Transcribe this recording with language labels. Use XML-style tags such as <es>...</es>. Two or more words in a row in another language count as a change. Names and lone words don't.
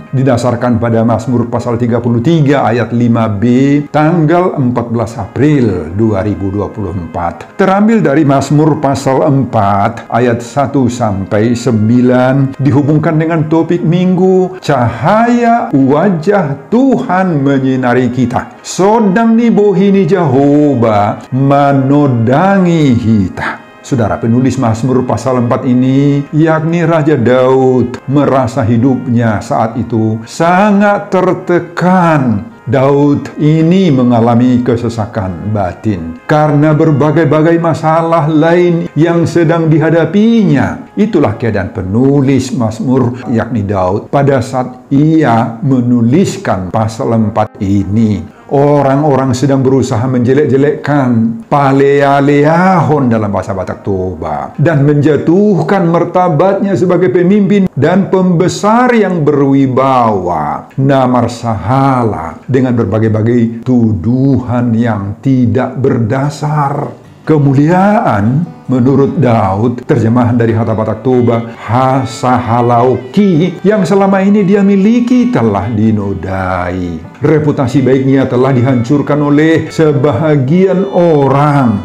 <id>Didasarkan pada Mazmur pasal 33 ayat 5b tanggal 14 April 2024. Terambil dari Mazmur pasal 4 ayat 1 sampai 9 dihubungkan dengan topik Minggu cahaya wajah Tuhan menyinari kita.</id> <bbc>Sodang nibohini Jehovah manodangi hita.</bbc> <id>Saudara, penulis Mazmur pasal 4 ini, yakni Raja Daud, merasa hidupnya saat itu sangat tertekan. Daud ini mengalami kesesakan batin karena berbagai-bagai masalah lain yang sedang dihadapinya. Itulah keadaan penulis Mazmur, yakni Daud, pada saat ia menuliskan pasal 4 ini. Orang-orang sedang berusaha menjelek-jelekkan, palealeahon dalam bahasa Batak Toba, dan menjatuhkan martabatnya sebagai pemimpin dan pembesar yang berwibawa. Namar sahala dengan berbagai-bagai tuduhan yang tidak berdasar. Kemuliaan menurut Daud, terjemahan dari Kata Batak Toba, hasahalauki, yang selama ini dia miliki telah dinodai. Reputasi baiknya telah dihancurkan oleh sebahagian orang.</id>